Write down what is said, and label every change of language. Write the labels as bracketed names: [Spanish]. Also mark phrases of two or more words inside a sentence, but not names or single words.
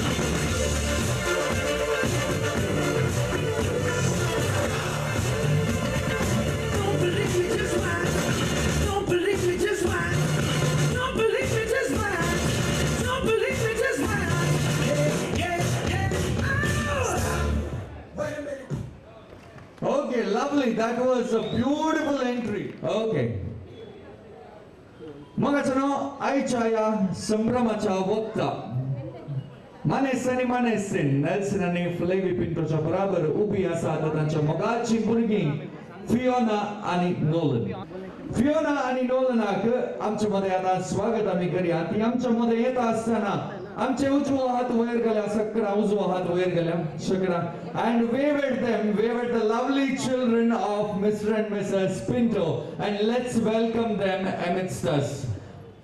[English] Don't believe me, just watch. Don't believe me, just watch. Don't believe me, just watch. Don't believe me, just watch. Yeah. Oh! Wait a minute. Okay, lovely. That was a beautiful entry. Okay. [Konkani] मगाचनो आयच्या या संभ्रमाच्या वक्ता मानेस्तेन नेल्सन आणि फ्लेवी पिंटोच्या बराबर उभी आसात तांच्या मोगाची भुरगीं फियोना आणि नोलन. फियोना आणि नोलनाक आमच्या मध्ये आता स्वागत आमी करूया. ती आमच्या मध्ये येता आसतना आमचे उजवो हात वयर गेल्या सकरा उजवो हात वयर गेल्या शकरा [English] and wave at the lovely children of Mr. and Mrs. Pinto and let's welcome them amidst us.